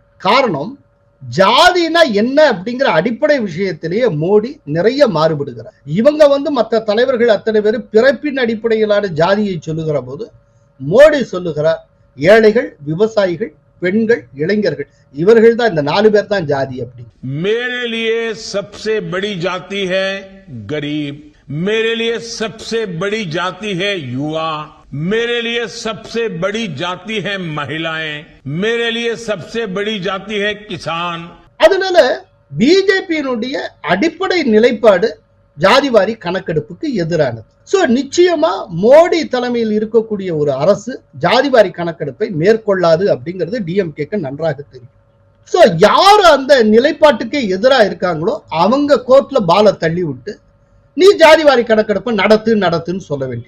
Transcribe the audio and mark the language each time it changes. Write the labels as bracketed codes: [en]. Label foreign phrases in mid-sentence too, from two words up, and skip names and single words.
[ta] காரணம், ஜாதினா என்ன அப்படிங்கிற அடிப்படை விஷயத்திலேயே மோடி நிறைய மாறுபடுகிறார். இவங்க மற்ற தலைவர்கள் அத்தனை பேர் பிறப்பின் அடிப்படையிலான ஜாதியை சொல்லுகிற போது மோடி சொல்லுகிறார் ஏழைகள், விவசாயிகள், பெண்கள், இளைஞர்கள், இவர்கள் தான், இந்த 4 பேர் தான் ஜாதி. அப்படி [hi] मेरे लिए सबसे बड़ी जाति है गरीब, मेरे लिए सबसे बड़ी जाति है युवा, मेरे लिए सबसे बड़ी जाति है महिलाएं, मेरे लिए सबसे बड़ी जाति है किसान. [ta] அதனால பிஜேபியினுடைய அடிப்படை நிலைப்பாடு ஜாதிவாரி கணக்கெடுப்புக்கு எதிரானது. சோ நிச்சயமா மோடி தலைமையில் இருக்கக்கூடிய ஒரு அரசு ஜாதிவாரி கணக்கெடுப்பை மேற்கொள்ளாது அப்படிங்கிறது டிஎம்கேக்கு நன்றாக தெரியும். சோ யாரு அந்த நிலைப்பாட்டுக்கே எதிராக இருக்காங்களோ அவங்க கோர்ட்ல பாலை தள்ளி விட்டு நீ ஜாதிவாரி கணக்கெடுப்பை நடத்துன்னு சொல்ல வேண்டியது.